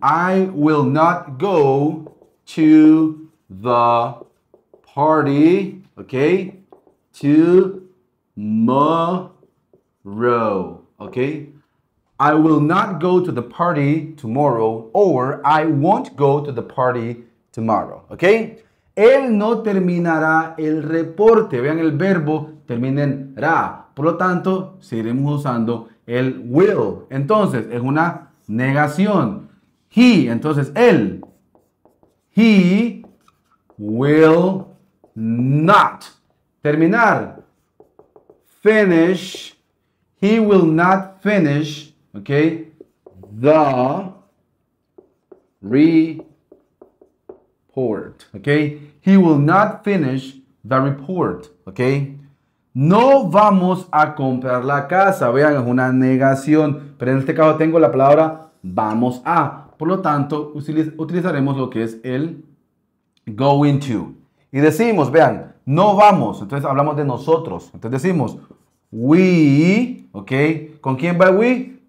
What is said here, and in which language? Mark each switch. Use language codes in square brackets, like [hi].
[en] I will not go to the party, ok, tomorrow, okay? I will not go to the party tomorrow, or I won't go to the party tomorrow, okay? [es] Él no terminará el reporte. Vean, el verbo termina en ra. Por lo tanto, seguiremos usando el will. Entonces, es una negación. [en] He, [es] entonces, él. [en] He will not. [es] Terminar. [en] Finish. He will not finish, okay, the report, okay. He will not finish the report, okay. [es] No vamos a comprar la casa. Vean, es una negación, pero en este caso tengo la palabra vamos a. Por lo tanto, utilizaremos lo que es el going to. Y decimos, vean, no vamos. Entonces hablamos de nosotros. Entonces decimos we, ok. ¿Con quién va we?